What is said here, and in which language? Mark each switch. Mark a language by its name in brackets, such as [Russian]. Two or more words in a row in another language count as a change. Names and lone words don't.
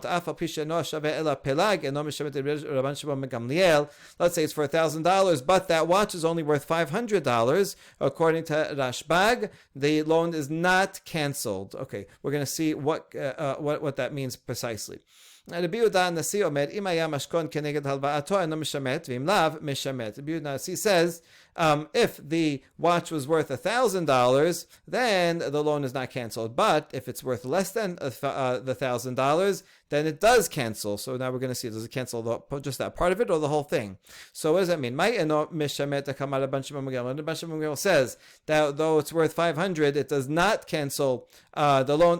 [English] Let's say it's for $1,000, but that watch is only worth $500. According to Rashbag, the loan is not canceled. Okay, we're going to see what that means precisely. [Hebrew] רבי יהודה נשיא אומר, אם היה משכון כנגד הלוואתו אינו משמט, ואם לאו משמט. [English] Rabbi Yehuda Nasi says, if the watch was worth $1,000, then the loan is not canceled. But if it's worth less than the $1,000, then it does cancel. So now we're going to see, does it cancel just that part of it or the whole thing? So what does that mean? The Banshim says that though it's worth $500, it does not cancel the loan.